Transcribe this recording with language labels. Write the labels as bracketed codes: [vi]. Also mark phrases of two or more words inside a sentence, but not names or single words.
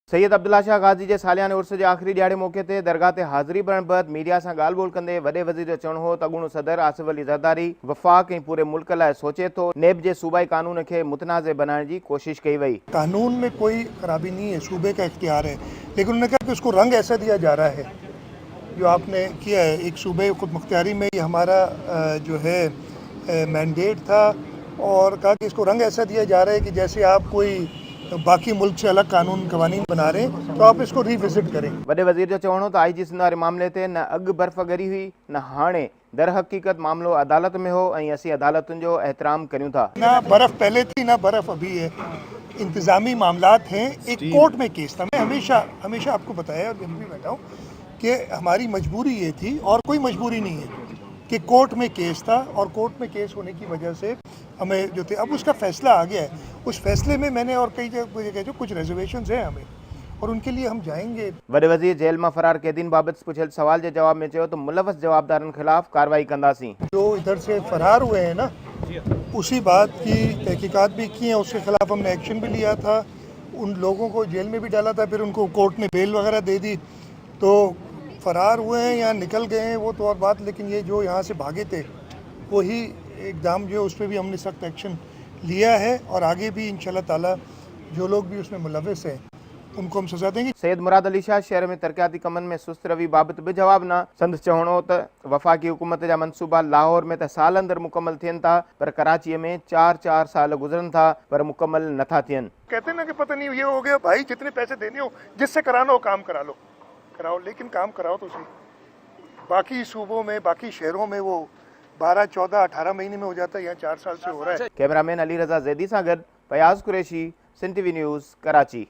[sd] सैयद अब्दुल्ला शाह गाज़ी जे सालियाने उर्स जे आख़िरी ॾियारे मौक़े ते दरगाह ते हाज़िरी भरण बैदि मीडिया सां ॻाल्हि ॿोल कंदे वॾे वज़ीर जो चवणो हो त अॻूणो सदर आसिफ अली ज़रदारी वफ़ाक़ ऐं पूरे मुल्क लाइ सोचे थो। नेब जे सूबाई कानून खे मुतनाज़ बनाइण जी कोशिश कई वई। [ur] قانون میں کوئی خرابی نہیں ہے، صوبے کا اختیار ہے، لیکن انہوں نے کہا کہ اس کو رنگ ایسا دیا جا رہا ہے جو آپ نے کیا ہے. ایک صوبے خود مختاری میں یہ ہمارا جو ہے مینڈیٹ تھا، اور کہا کہ اس کو رنگ ایسا دیا جا رہا ہے کہ جیسے آپ کوئی باقی ملک سے الگ قانون قوانین بنا رہے ہیں، تو آپ اس کو ریوزٹ کریں. [sd] वॾे वज़ीर जो चवणो त IG सिंध वारे मामले ते न अॻु बर्फ़ ॻरी हुई न हाणे। दर हक़ीक़त मामलो अदालत में हो ऐं असीं अदालतुनि जो एहतराम करियूं था। [ur] نہ برف پہلے تھی نہ برف ابھی ہے، انتظامی معاملات ہیں. ایک کورٹ میں کیس تھا. میں ہمیشہ آپ کو بتایا اور جب بھی بیٹھا ہوں کہ ہماری مجبوری یہ تھی اور کوئی مجبوری نہیں ہے کہ کورٹ میں کیس تھا، اور کورٹ میں کیس ہونے کی وجہ سے ہمیں جو تھے، اب اس کا فیصلہ آ گیا ہے. اس فیصلے میں میں نے اور کئی جگہ جو کچھ ریزرویشنز ہیں ہمیں، اور ان کے لیے ہم جائیں گے. [sd] वॾे वज़ीर जेल मां फरार कैदीन बाबति पुछियल सवाल जे जवाब में चयो त मुलवस जवाबदारनि ख़िलाफ़ कार्रवाई कंदासीं। [ur] جو ادھر سے فرار ہوئے ہیں نا، اسی بات کی تحقیقات بھی کی ہے، اس کے خلاف ہم نے ایکشن بھی لیا تھا. ان لوگوں کو جیل میں بھی ڈالا تھا، پھر ان کو کورٹ نے بیل وغیرہ دے دی. تو فرار ہوئے ہیں یا نکل گئے ہیں وہ تو اور بات، لیکن یہ جو یہاں سے بھاگے تھے وہی ایکدم جو اس پر بھی ہم نے سخت ایکشن لیا ہے، اور آگے بھی [ar] إن شاء الله تعالى [ur] جو لوگ بھی اس میں ملوث ہیں ان کو ہم سزا دیں گے. [sd] सैयद मुराद अली शाह शहर में तरक़ियाती कमनि में सुस्त रवी बाबति बि जवाब न। संदसि चवणो त वफ़ाक़ी हुकूमत जा मनसूबा लाहौर में त साल अंदरि मुकमल थियनि था, पर कराचीअ में 4-4 साल गुज़रनि था पर मुकमल नथा थियनि। [ur] کہتے ہیں نا کہ پتا نہیں یہ ہو گیا بھائی، جتنے پیسے دینے ہو، جس سے کرانا ہو کام کرا لو، کراؤ، لیکن کام کراؤ تو سہی. باقی صوبوں میں، باقی شہروں میں وہ 12، 14، 18 مہینے میں ہو جاتا ہے، یہاں 4 سال سے ہو رہا ہے. [sd] कैमरामैन अली रज़ा ज़ैदी सां गॾु फयाज़ कुरैशी, सिंध TV न्यूज़, कराची।